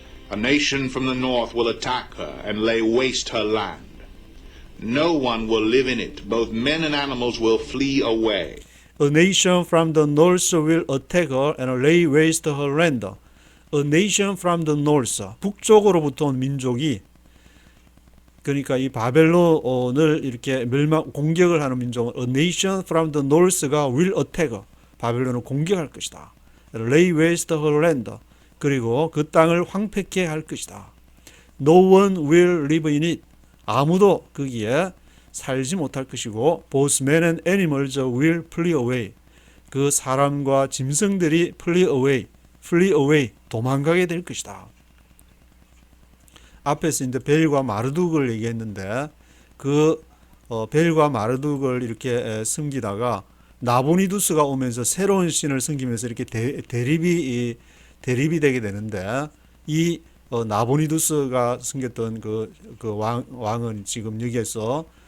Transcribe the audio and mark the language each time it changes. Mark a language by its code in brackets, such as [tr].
[en] A nation from the north will attack her and lay waste her land. No one will live in it. Both men and animals will flee away. A nation from the north will attack her and lay waste her land. A nation from the north, [ko] 북쪽으로부터 온 민족이, 그러니까 이 바벨론을 이렇게 공격을 하는 민족은 A nation from the north가 [en] will attack, [ko] 바벨론을 공격할 것이다. [en] Lay waste her land, [ko] 그리고 그 땅을 황폐케 할 것이다. [en] No one will live in it, [ko] 아무도 거기에 살지 못할 것이고 [en] both men and animals will flee away, [ko] 그 사람과 짐승들이 [en] flee away, [ko] 도망가게 될 것이다. 앞에서 이제 벨과 마르둑을 얘기했는데 그 벨과 마르둑을 이렇게 섬기다가 나보니두스가 오면서 새로운 신을 섬기면서 이렇게 대립이 되게 되는데 이 나보니두스가 섬겼던 그 왕은 지금 여기에서